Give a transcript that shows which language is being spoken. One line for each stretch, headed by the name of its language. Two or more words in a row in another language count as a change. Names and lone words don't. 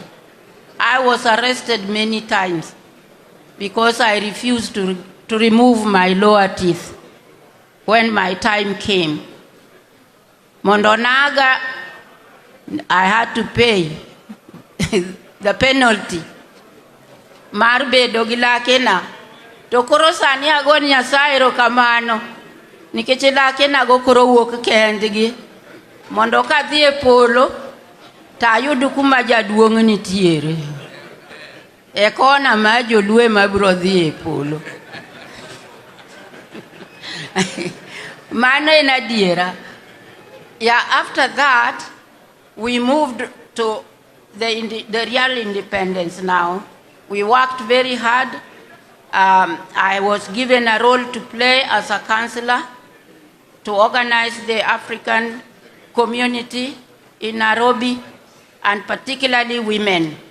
English: I was arrested many times because I refused to remove my lower teeth when my time came. Mondonaga, I had to pay the penalty.
Luo (Kenya and Tanzania): Marbe dogila kena. Tokoro sani agon Nyasaye erokamano. Nikech lake nago koro wuok kendgi. Mondo kadhi e polo, tayud kuma jaduong' nitiere. E kona ma jolue mabiro dhi e polo. Mano en adiera.
English: Yeah, after that, we moved to the real independence now. We worked very hard. I was given a role to play as a councillor to organize the African community in Nairobi, and particularly women.